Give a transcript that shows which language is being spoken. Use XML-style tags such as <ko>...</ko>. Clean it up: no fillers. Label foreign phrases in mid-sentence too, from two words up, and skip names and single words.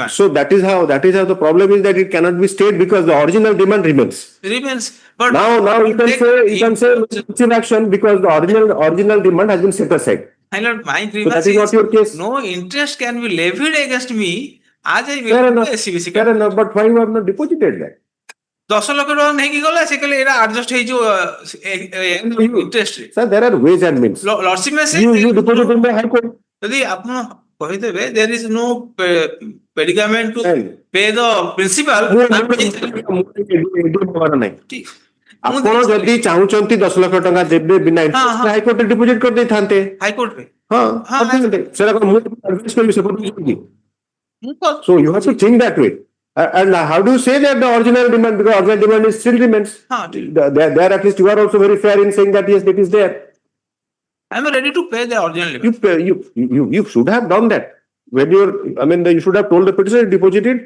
<en>So that is how the problem is that it cannot be stayed because the original demand remains. But now you can say action because the original demand has been set aside. My lord, my So grievance that is not your case. no interest can be levied against me as I Fair belong enough. to SCBC. Fair enough. But why you have not deposited that?</en> <or>10 ଲକ୍ଷ ଟଙ୍କା ନେଇକି ଗଲା ସେ କହିଲେ ଏଇଟା ଆଡଜଷ୍ଟ ହେଇଯିବ ଇଣ୍ଟରେଷ୍ଟ</or> <en>Sir, there are ways and means. ଲର୍ଡସିପ You deposit in the High Court.</en> <or>ଯଦି ଆପଣ କହିଦେବେ</or> <en>there is no predicament to pay the principal.</en> <or>ଆପଣ ଯଦି ଚାହୁଁଛନ୍ତି 10 ଲକ୍ଷ ଟଙ୍କା ଦେବେ ବିନା ଇଣ୍ଟରେଷ୍ଟ ହାଇକୋର୍ଟରେ ଡିପୋଜିଟ୍ କରିଦେଇଥାନ୍ତେ ହାଇକୋର୍ଟରେ ହଁ ସେଟା କଣ ମୁଁ ଆଡଭାଇସ୍ କରିବି ସେପଟେ</or> <en>so you have to think that way and how do you say that the original demand because original demand is still remains there at least you are also very fair in saying that yes it is there. I am ready to pay the original limit. You should have done that when you should have told the petitioner to deposit it.</en>